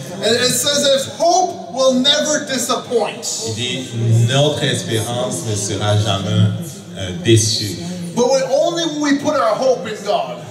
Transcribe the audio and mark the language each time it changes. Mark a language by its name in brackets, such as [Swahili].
[English] it says that hope will never disappoint. [French] il dit notre espérance ne sera jamais déçue. [English] But only when we put our hope in God.